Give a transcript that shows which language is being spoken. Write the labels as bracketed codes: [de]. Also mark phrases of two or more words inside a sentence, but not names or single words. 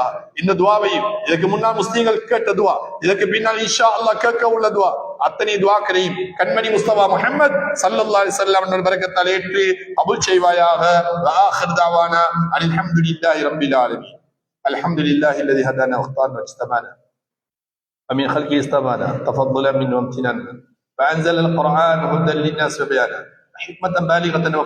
[ta] இந்த துஆவையும் இதற்கு முன்னால் முஸ்லிம்கள் கேட்ட துஆ, இதற்கு பின்னால் [ar] إن شاء الله [ta] கேட்க உள்ள துஆ, அத்தனை துஆக்களையும் கண்மணி முஸ்தபா முஹம்மத் [ar] صلى الله عليه وسلم [ta] அவர்கள் பரக்கத்தால் ஏற்று அபுல் செய்வாயாக. [ar] آخر دعوانا الحمد لله رب العالمين. الحمد لله الذي هدانا وكفانا واجتبانا ومن خلقه استبانا تفضلا منه وامتنانا فأنزل القرآن هدى للناس وبيانا حكمة بالغة